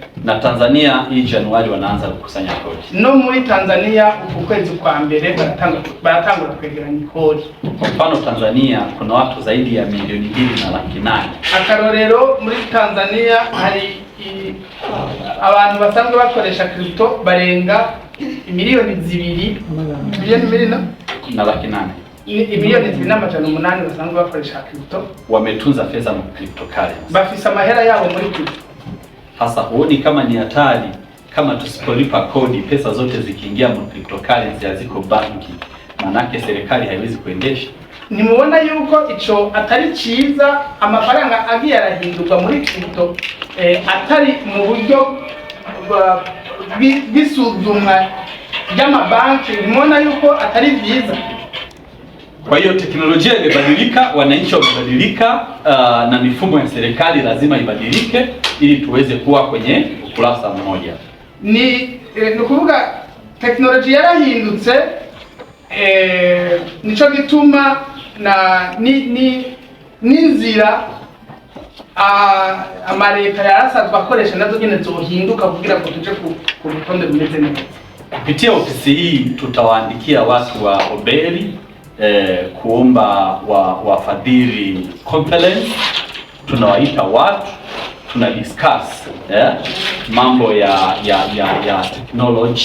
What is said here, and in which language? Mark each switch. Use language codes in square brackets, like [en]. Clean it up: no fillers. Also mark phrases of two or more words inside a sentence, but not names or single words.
[sw] Na Tanzania hii Januari wanaanza kukusanya kodi. [rn] No muri Tanzania ukwezi kwa mbere baratangura kwegeranya kodi. [sw] Kwa mfano Tanzania kuna watu zaidi ya 2.8 milioni. [rn] Akarorero muri Tanzania hari abantu basanzwe bakoresha crypto barenga 2 miliyoni na 800. Milioni 2.8 basanzwe bakoresha crypto, [sw] wametunza fedha mu cryptocurrency, [rn] bafisa mahera yao muri crypto. [sw] Hasa huoni kama ni hatari kama tusipolipa kodi, pesa zote zikiingia mu cryptocurrency haziko banki, manake serikali haiwezi kuendesha? [rn] Nimuona yuko ico atari ciza, amafaranga agiye arahindurwa muri crypto atari mu buryo bw'isuzumwa ry'amabanki limona yuko atari vyiza. [sw] Kwa hiyo teknolojia imebadilika, wananchi wamebadilika, na mifumo ya serikali lazima ibadilike ili tuweze kuwa kwenye ukurasa mmoja. [rn] Ni kuvuga teknolojia yarahindutse, nico gituma na n'inzira amareta yarasazwe akoresha nazo nyene zohinduka kugira ngo tuje ku rutonde rumeze neza. [sw] Kupitia ofisi hii tutawaandikia watu wa Oberi kuomba wafadhili conference. Tunawaita watu, tuna discuss mambo ya technology.